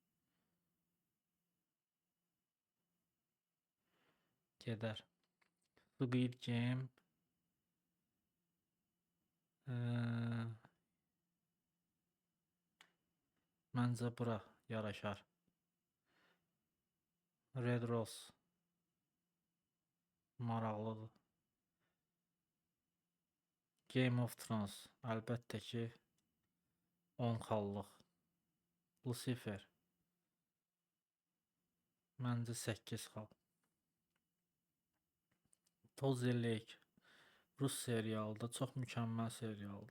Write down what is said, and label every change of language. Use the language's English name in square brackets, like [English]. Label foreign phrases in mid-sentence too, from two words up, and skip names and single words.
[Azerbaijani] Gedər. Squid Game məncə bura yaraşar. Red Rose maraqlıdır. Game of Thrones əlbəttə ki 10 xallıq. Lucifer məncə 8 xal. Tozi Lake Rus serialıdır, çox mükəmməl serialdır.